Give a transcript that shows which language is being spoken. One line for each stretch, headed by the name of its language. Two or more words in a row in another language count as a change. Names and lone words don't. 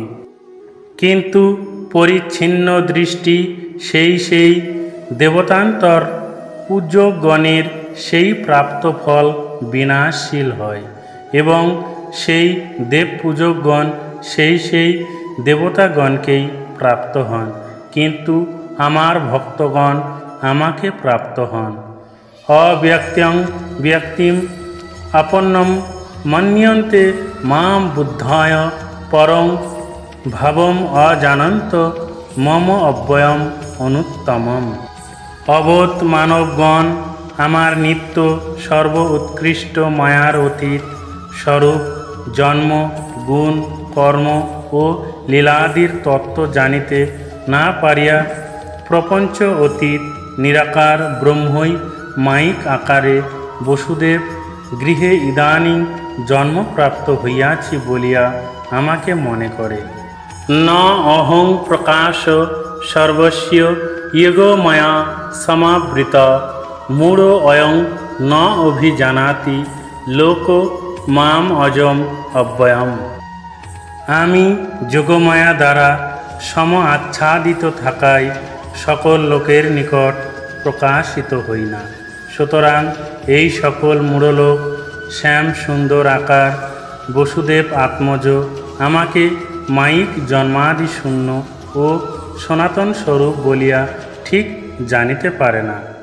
Bangla: কিন্তু পরিচ্ছিন্ন দৃষ্টি সেই সেই দেবতান্তর পূজ্যগণের সেই প্রাপ্ত ফল বিনাশশীল হয় এবং সেই দেব পূজকগণ সেই সেই দেবতাগণকেই প্রাপ্ত হন, কিন্তু আমার ভক্তগণ আমাকে প্রাপ্ত হন।
Sanskrit: अव्यक्त्यं व्यक्तिम् अपन्नं मन्यन्ते मां बुद्धाय परं भावम् अजानन्त मम अव्ययम् अनुत्तमम्।
Bangla: অবোধ মানবগণ আমার নিত্য সর্ব উৎকৃষ্ট মায়ার অতীত স্বরূপ জন্ম গুণ কর্ম ও লীলাদির তত্ত্ব জানিতে না পারিয়া প্রপঞ্চ অতীত নিরাকার ব্রহ্মই মায়িক আকারে বসুদেব গৃহে ইদানীং জন্মপ্রাপ্ত হইয়াছি বলিয়া আমাকে মনে করে।
Sanskrit: ন অহং প্রকাশ সর্বস্য ইয়োগময়া সমাবৃত মূঢ় অয়ং ন অভিজানাতি লোক মাম অজম অব্যয়ম।
Bangla: আমি যোগমায়া দ্বারা সম আচ্ছাদিত থাকায় সকল লোকের নিকট প্রকাশিত হই না। সুতরাং এই সকল মূঢ়লোক শ্যাম সুন্দর আকার বসুদেব আত্মজ আমাকে মায়িক জন্মাদি শূন্য ও সনাতন স্বরূপ বলিয়া ঠিক জানিতে পারে না।